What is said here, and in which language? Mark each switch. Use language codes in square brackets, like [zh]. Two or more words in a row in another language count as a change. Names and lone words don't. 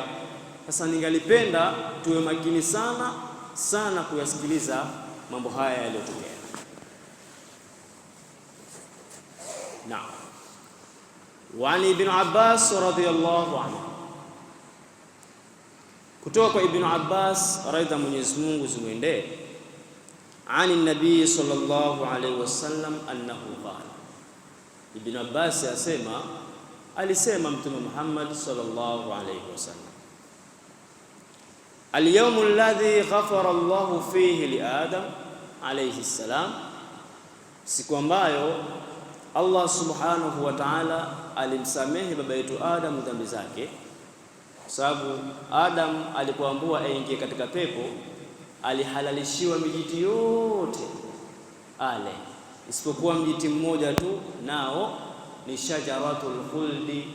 [sw] Sasa ningalipenda tuwe makini sana sana kuyasikiliza mambo haya yaliyotokea. Naam. [ar] وابن عباس رضي الله عنه, [sw] kutoka kwa Ibn Abbas radha Mwenyezi Mungu zimwendee, [ar] عن النبي صلى الله عليه وسلم أنه قال, [sw] Ibn Abbas asema, alisema Mtume Muhammad [ar] صلى الله عليه وسلم, اليوم الذي غفر الله فيه لآدم عليه السلام, [sw] siku ambayo Allah [ar] سبحانه وتعالى [sw] alimsamehe baba yetu Adam dhambi zake. Kwa sababu Adam alipoambiwa aingie katika pepo, alihalalishiwa mijiti yote ale, isipokuwa mjiti mmoja tu, nao ni [ar] شجرة الخلد.